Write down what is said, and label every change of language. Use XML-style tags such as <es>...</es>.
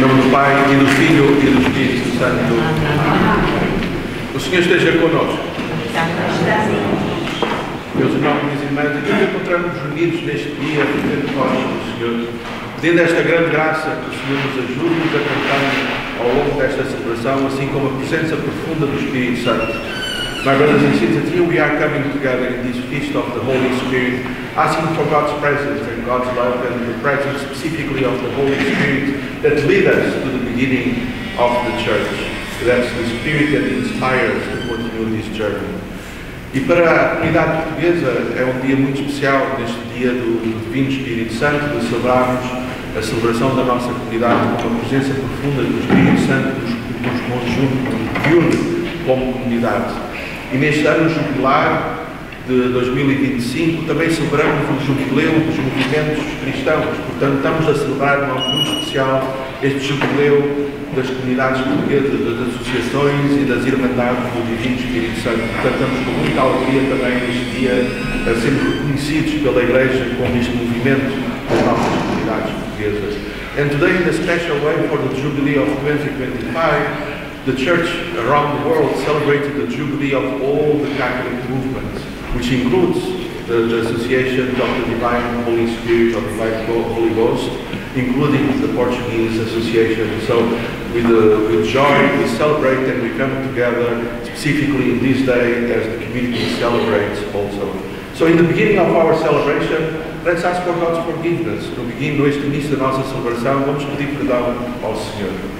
<pt>Pai, e do Filho e do Espírito Santo. O Senhor esteja connosco. Meus irmãos e minhas irmãs, aqui nos encontramos reunidos neste dia de Pentecostes do Senhor, pedindo esta grande graça que o Senhor nos ajude, nos acompanhe ao longo desta celebração, assim como a presença profunda do Espírito Santo.</pt> <en>My brothers and sisters, here we are coming together in this feast of the Holy Spirit, asking for God's presence and God's love and the presence specifically of the Holy Spirit that lead us to the beginning of the church. That's the Spirit that inspires to continue this journey.</en> <pt>E para a comunidade portuguesa é um dia muito especial, neste dia do Divino Espírito Santo, de celebrarmos a celebração da nossa comunidade com a presença profunda do Espírito Santo que nos une como comunidade. E neste ano jubilar de 2025 também celebramos o jubileu dos movimentos cristãos. Portanto, estamos a celebrar de modo muito especial este jubileu das comunidades portuguesas, das associações e das irmandades do Divino Espírito Santo. Portanto, estamos com muita alegria também neste dia a sermos reconhecidos pela Igreja como este movimento das nossas comunidades portuguesas.</pt> <en>And today, in a special way for the Jubilee of 2025, the Church around the world celebrated the Jubilee of all the Catholic movements, which includes the associations of the Divine Holy Spirit, of the Divine Holy Ghost, including the Portuguese Association. So with joy we celebrate and we come together specifically in this day as the community celebrates also. So in the beginning of our celebration, let's ask for God's forgiveness.</en> <pt>No beginning deste início da nossa celebração, vamos pedir perdão ao Senhor.</pt>